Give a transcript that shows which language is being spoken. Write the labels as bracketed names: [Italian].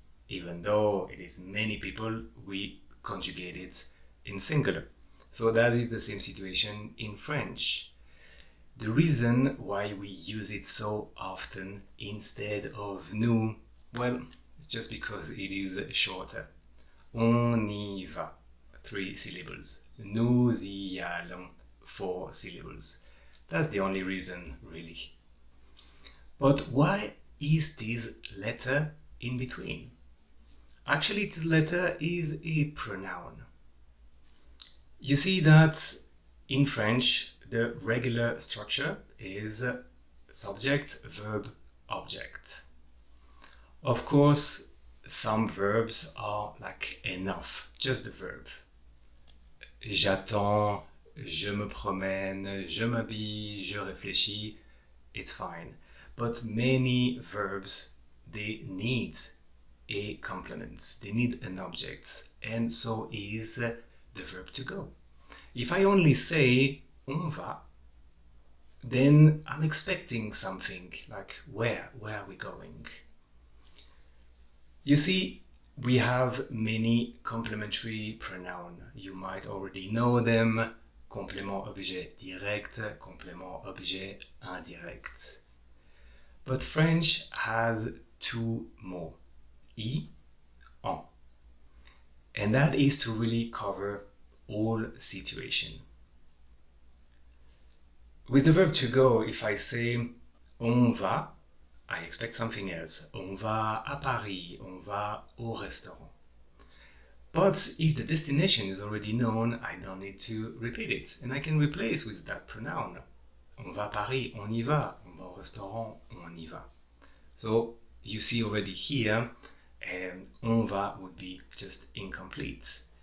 [English] Even though it is many people, we conjugate it in singular. So that is the same situation in French. The reason why we use it so often instead of nous, well, it's just because it is shorter. [French] On y va, [English] 3 syllables. [French] Nous y allons, [English] 4 syllables. That's the only reason, really. But why is this letter in between? Actually, this letter is a pronoun. You see that in French, the regular structure is subject, verb, object. Of course, some verbs are like enough, just the verb. [French] J'attends, je me promène, je m'habille, je réfléchis, [English] it's fine. But many verbs, they need a complement, they need an object, and so is the verb to go. If I only say [French] on va, [English] then I'm expecting something like where are we going? You see, we have many complementary pronouns. You might already know them. [French] Complément objet direct, complément objet indirect. [English] But French has 2 more, y, en. And that is to really cover all situations. With the verb to go, if I say [French] on va, [English] I expect something else. [French] On va à Paris, on va au restaurant. [English] But if the destination is already known, I don't need to repeat it, and I can replace with that pronoun. [French] On va à Paris, on y va. On va au restaurant, on y va. [English] So you see already here, [French] on va [English] would be just incomplete.